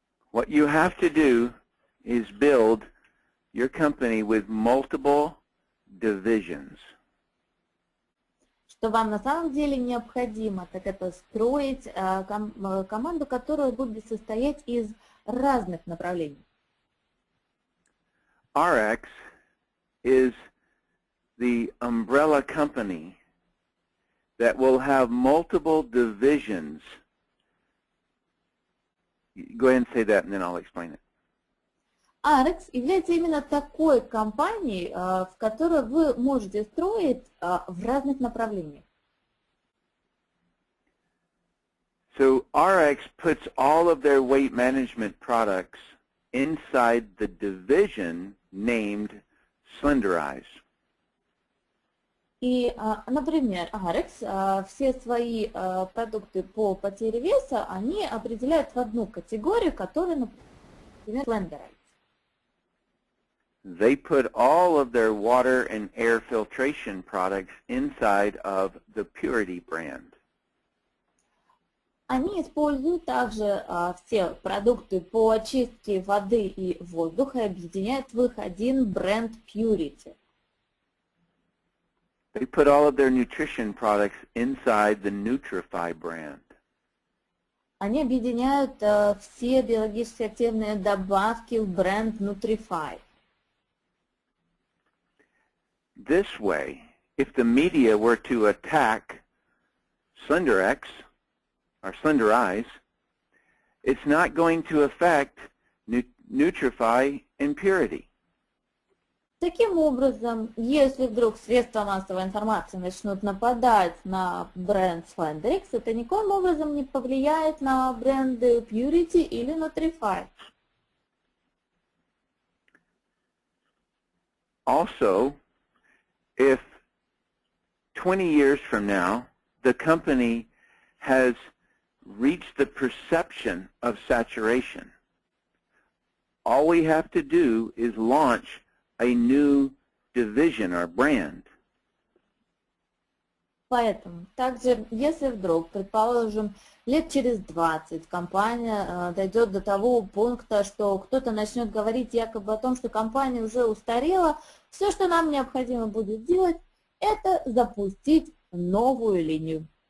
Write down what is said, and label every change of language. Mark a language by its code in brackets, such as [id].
[en] What you have to do is build your company with multiple divisions. [ru] Что вам на самом деле необходимо, так это строить команду, которая будет состоять из разных направлений. [en] ARIIX is the umbrella company that will have multiple divisions. Go ahead and say that and then I'll explain it. [ru] ARIIX является именно такой компанией, в которой вы можете строить в разных направлениях. [en] So ARIIX puts all of their weight management products inside the division named Slenderize. [ru] И, например, ARIIX все свои продукты по потере веса, они определяют в одну категорию, которая, например, Slenderize. [en] They put all of their water and air filtration products inside of the Purity brand. [ru] Они используют также все продукты по очистке воды и воздуха и объединяют в их один бренд Purity. [en] They put all of their nutrition products inside the Nutrify brand. [ru] Они объединяют все биологически активные добавки в бренд Nutrify. [en] This way, if the media were to attack SlenderX or Slenderize, it's not going to affect Nutrify and Purity. [ru] Таким образом, если вдруг средства массовой информации начнут нападать на бренд SlenderX, это никоим образом не повлияет на бренды Purity или Nutrify. [en] Also, if 20 years from now, the company has reached the perception of saturation, all we have to do is launch a new division or brand. [ru] Поэтому, также, если вдруг, предположим, лет через 20 компания дойдет до того пункта, что кто-то начнет говорить якобы о том, что компания уже устарела, все, что нам необходимо будет делать, это запустить новую линию.